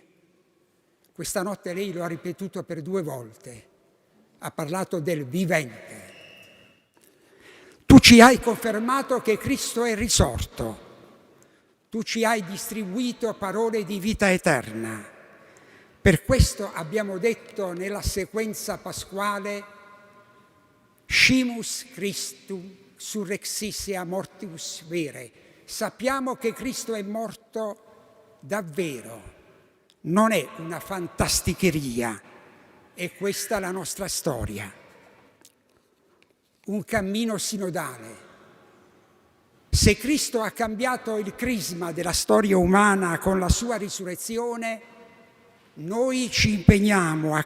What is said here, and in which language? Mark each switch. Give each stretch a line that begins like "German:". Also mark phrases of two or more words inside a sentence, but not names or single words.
Italian: Questa notte lei lo ha ripetuto per 2 volte, ha parlato del vivente. Tu ci hai confermato che Cristo è risorto, tu ci hai distribuito parole di vita eterna. Per questo abbiamo detto nella sequenza pasquale:
Latin: Scimus Christum surrexisse a mortius vere.
Italian: Sappiamo che Cristo è morto davvero, non è una fantasticheria, è questa la nostra storia. Un cammino sinodale. Se Cristo ha cambiato il crisma della storia umana con la sua risurrezione, noi ci impegniamo a